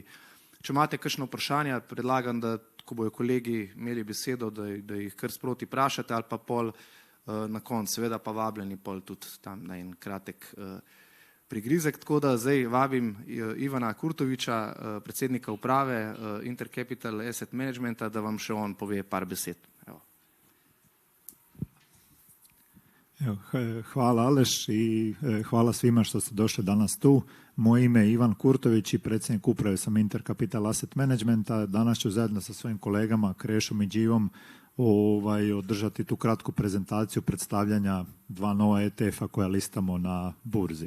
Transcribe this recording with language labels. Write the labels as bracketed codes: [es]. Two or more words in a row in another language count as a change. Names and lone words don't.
[sl] Če imate kakšno vprašanje, predlagam, da ko bojo kolegi imeli besedo, da jih kar sproti vprašate ali pa pol na koncu, seveda pa vabljeni pol tudi tam na en kratek prigrizek. Tako da zdaj vabim Ivana Kurtoviča, predsednika uprave Intercapital Asset Managementa, da vam še on pove par besed. [hr] Hvala Aleš i hvala svima što ste došli danas tu. Moje ime je Ivan Kurtović i predsjednik uprave sam Intercapital Asset Managementa. Danas ću zajedno sa svojim kolegama Krešom i Đivom održati tu kratku prezentaciju predstavljanja dva nova ETF-a koja listamo na burzi.